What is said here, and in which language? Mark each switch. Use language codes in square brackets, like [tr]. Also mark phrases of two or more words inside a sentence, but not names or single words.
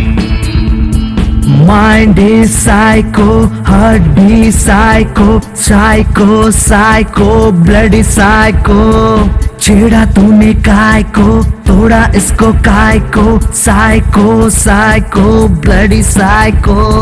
[en] Mind is psycho, heart be psycho. Psycho, psycho, bloody psycho. [hi] छेड़ा तूने काय को, तोड़ा इसको काय को. [en] Psycho, psycho, bloody psycho.